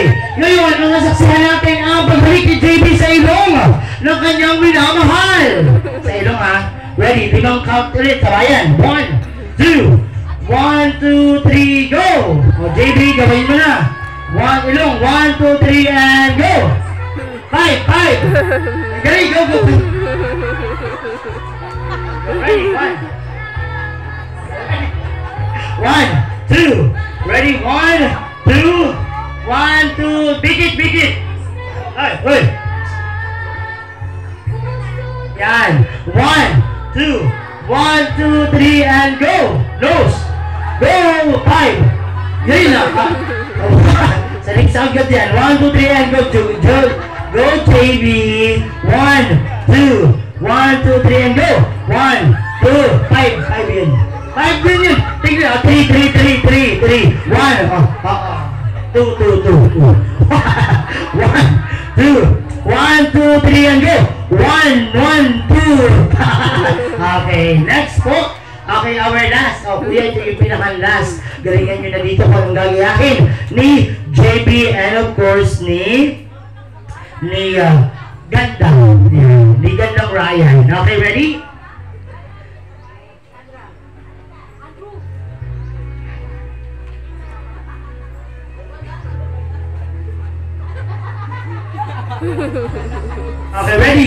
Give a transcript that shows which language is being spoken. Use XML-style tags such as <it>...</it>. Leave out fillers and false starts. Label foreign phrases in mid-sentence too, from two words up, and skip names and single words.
<tl>Ngayon, ang nasaksihan natin ang pagbalik ni JB sa ilong ng kanyang minamahal. Sa ilong ha. Ready? 5 count ulit. Sabayan. 1, 2, 1, 2, 3, go! O JB, gawin mo na. 1, ilong. 1, 2, 3,</tl> <en>and go! 5! Ready, go! Ready, 1, 2, ready, 1, 2, 1, 2, big it!</en> <tl>Ay! Yan! 1, 2, 1, 2, 3,</tl> <en>and go! Nose! Go! 5!</en> <tl>Yan na! Sa next agad yan. 1, 2, 3,</tl> <en>and go! Go, JB! 1, 2, 1, 2, 3, and go!</en> <tl>1, 2, 5! 5 yun! 5 din yun! Tingnan! 3,</tl> <en>Okay, 1, 2, 1, 2, 1, 2, 3, and go.</en> <tl>1, 1, 2. Okay, next po.</tl> <en>Okay, our last.</en> <tl>Kuya, ito yung pinaka-last. Galingan nyo na dito kung anong gagayahin ni JB</tl> <en>and of course</en> <tl>ni Ganda. Ni Gandang Ryan.</tl> <en>Okay, ready? Okay, ready?</en>